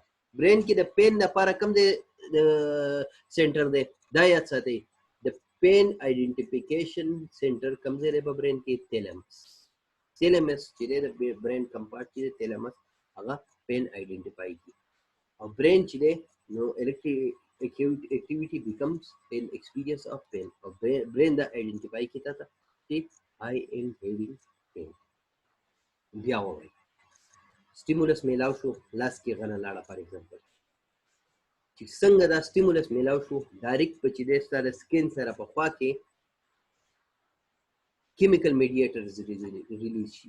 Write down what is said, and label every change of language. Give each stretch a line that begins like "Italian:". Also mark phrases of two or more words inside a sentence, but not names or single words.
Pashto: برین کې د پین لپاره کوم دی سینټر دی؟ دا یاد ساتئ، د
English: pain identification center
Pashto: کوم ځای دی په برین کې؟ تیلمس. تیلمس چې دی د برین کمپارټ چې دی تیلمس، هغه
English: pain identify
Pashto: کی. او برین چې دی نو
English: activity becomes an experience of pain.
Pashto: او برین دا آئیډنټیفای کی تا چې
English: I am having pain.
Pashto: بیا وایي سټیمولس میلاو شو، لاس کې غنه لاړه
English: for example,
Pashto: چې څنګه دا سټیمولس میلاو شو ډایرکټ په چې دی ستا د سکین سره په خوا کې
English: chemical mediators release
Pashto: شي.